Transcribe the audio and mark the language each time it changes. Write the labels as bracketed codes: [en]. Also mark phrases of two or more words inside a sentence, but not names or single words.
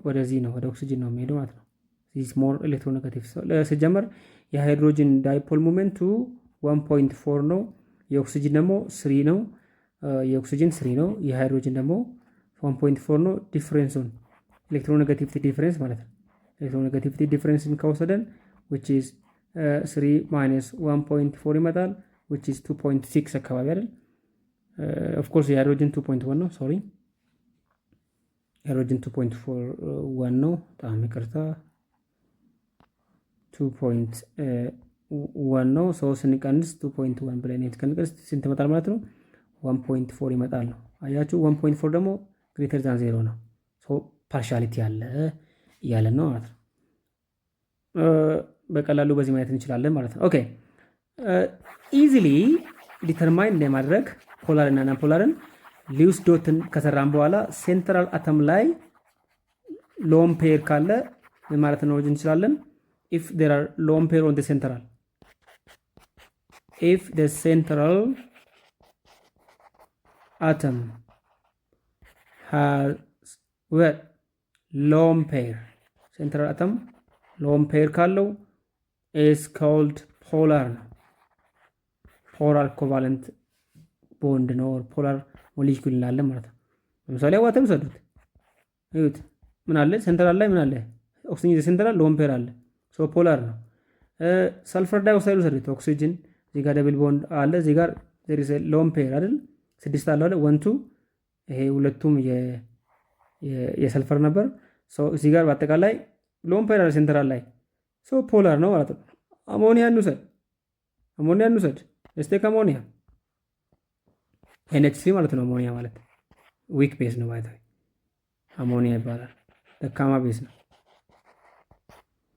[am] ወደዚህ ነው፣ ወደ ኦክሲጅን ነው የሚሄደው ማለት ነው። [en] this more electronegative [am] ሲጀመር የሃይድሮጅን ዳይፖል ሞመንቱ 1.4 ነው። የኦክሲጅን ደግሞ 3 ነው። የሃይድሮጅን ደግሞ 1.4 ነው። ዲፍረንሱን [en] electronegativity difference [am] ማለት ነው። [en] electronegativity difference [am] ከወሰደን [en] which is 3 minus 1.4 [am] ይመጣል [en] which is 2.6 [am] አካባቢ አይደል? [en] of course [am] የሃይድሮጅን 2.1 ነው። ሶሪ ሃይድሮጅን 2.41 ነው። በጣም ይቅርታ 2.1 ነው። ሰው ስንቀንስ 2.1 ብለን ስንቀንስ ስንት ይመጣል ማለት ነው? 1.4 ይመጣል ነው። አያችሁ 1.4 ደግሞ [en] greater than [am] 0 ነው። ሶ ፓርሻሊቲ አለ እያለን ነው ማለት ነው። በቀላሉ በዚህ ማየት እንችላለን ማለት ነው። [en] okay easily determine [am] ለማድረግ ፖላር እና [en] non polar Lewis dot [am] ከሰራን በኋላ [en] central atom [am] ላይ [en] lone pair [am] ካለ ማለት ነው እንችላለን። [en] if there are lone pair on the central, if the central atom has what lone pair, central atom lone pair [am] ካለው [en] is called polar [am] ነው። [en] polar covalent bond [am] ነው [en] polar molecule [am] እንላለን ማለት ነው። ለምሳሌ ዋተር ውሰዱት፣ እዩት ምን አለ ሴንትራል ላይ ምን አለ? ኦክሲጅን ሴንትራል [en] lone pair [am] አለ፣ [en] so polar [am] ነው። [en] sulfur dioxide [am] ውሰዱት፣ ኦክሲጅን እዚህ ጋር [en] double bond [am] አለ፣ እዚህ ጋር [en] there is a lone pair [am] አይደል? 6 አለ አይደል? 1 2 ይሄ ሁለቱም የሰልፈር ነበር። ሶ እዚህ ጋር በአጠቃላይ [en] lone pair [am] አለ ሴንትራል ላይ፣ [en] so polar [am] ነው ማለት ነው። አሞኒያን እንውሰድ እስቴክ አሞኒያ NH3 ማለት ነው። አሞኒያ ማለት [en] weak base [am] ነው ማለት ነው። አሞኒያ ይባላል። ደካማ ቤዝ ነው።